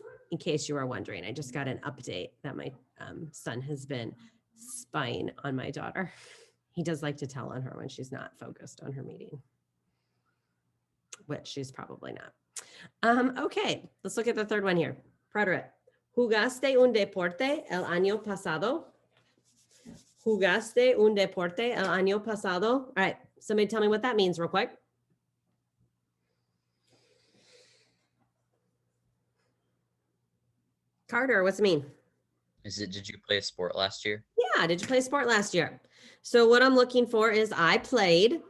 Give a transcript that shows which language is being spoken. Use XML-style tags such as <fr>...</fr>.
<en>In case you are wondering, I just got an update that my son has been spying on my daughter. He does like to tell on her when she's not focused on her meeting, which she's probably not. Okay, let's look at the third one here. Preterite.</en> <es>¿Jugaste un deporte el año pasado? ¿Jugaste un deporte el año pasado?</es> <en>All right, somebody tell me what that means real quick. Carter, what's it mean? Did you play a sport last year? Yeah, did you play sport last year? So what I'm looking for is I played.</en>